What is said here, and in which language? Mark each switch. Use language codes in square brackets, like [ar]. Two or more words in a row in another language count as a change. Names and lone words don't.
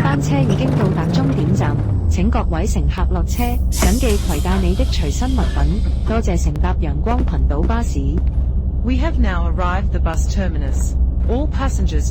[yue] 車已經到達終點站，請各位乘客落車，謹記攜帶你的隨身物品。多謝乘搭陽光群島巴士。 [en] We have now arrived the bus terminus. All passengers